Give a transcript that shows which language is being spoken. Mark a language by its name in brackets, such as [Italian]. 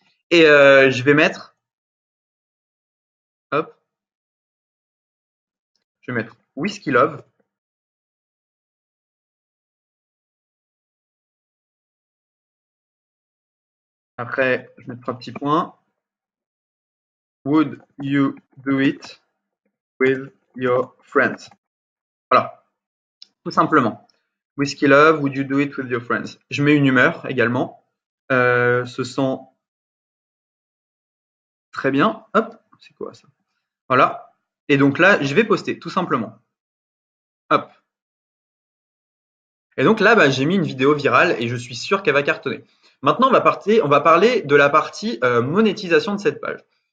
[French] Et je vais mettre, hop, je vais mettre Whisky Love. Après, je mets 3 petits points. [English] Would you do it with your friends? [French] Voilà, tout simplement. [English] Whisky Love, would you do it with your friends? [French] Je mets une humeur également. Se sent très bien. Hop, c'est quoi ça? Voilà. Et donc là, je vais poster, tout simplement. Hop. Et donc là, j'ai mis une vidéo virale et je suis sûr qu'elle va cartonner. Maintenant, on va parler de la partie monétisation de cette page.